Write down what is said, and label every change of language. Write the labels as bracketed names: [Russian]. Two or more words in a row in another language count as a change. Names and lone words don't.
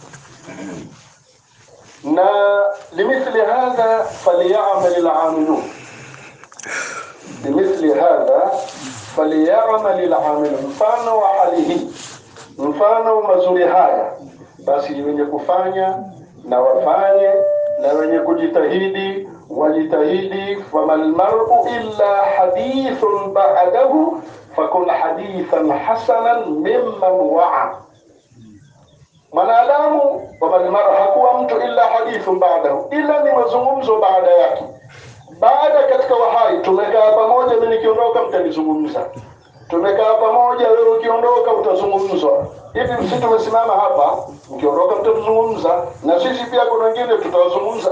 [Arabic] ولمثل هذا فليعمل العاملون، لمثل هذا فليعمل العاملون, limithli hadha falyamal al'amilun. [Swahili] Mfano wa hali hii, mfano mazuri haya, basi wenye kufanya na wafanye, na wenye kujitahidi wajitahidi. [Arabic] فما المرء إلا حديث بعده فكن حديثا حسنا لمن وعى. [Swahili] Mwanadamu [Arabic] وما المرء, [Swahili] hakuwa mtu [Arabic] إلا حديث بعده, [Swahili] ila ni mazungumzo baada yake. Baada katika wahai tumekaa pamoja, mimi nikiondoka mtanizungumza, tumekaa pamoja, wewe ukiondoka utazungumzwa. hivi sisi tumesimama hapa, mkiondoka mtazungumza na sisi pia kuna wengine tutawazungumza.